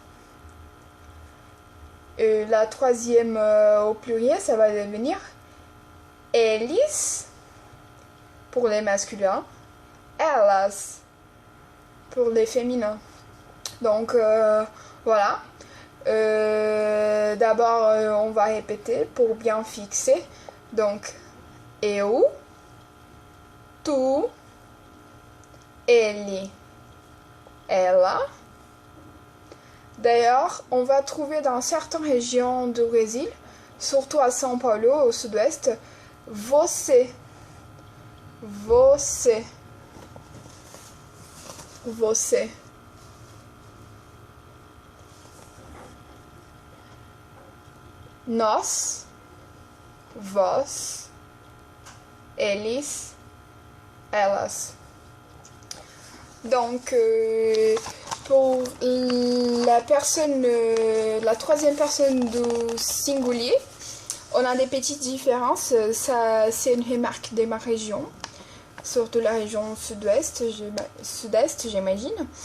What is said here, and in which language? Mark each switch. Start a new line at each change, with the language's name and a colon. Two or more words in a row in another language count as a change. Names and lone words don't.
French: La troisième au pluriel, ça va devenir eles pour les masculins, elas pour les féminins. Donc voilà. D'abord, on va répéter pour bien fixer. Donc,
Portuguese: eu, tu, ele, ela.
French: D'ailleurs, on va trouver dans certaines régions du Brésil, surtout à São Paulo, au sud-ouest,
Portuguese: você. Você. Você. Nós, vós, eles, elas.
French: Donc, pour la troisième personne du singulier, on a des petites différences. Ça, c'est une remarque de ma région, surtout la région sud-est, j'imagine.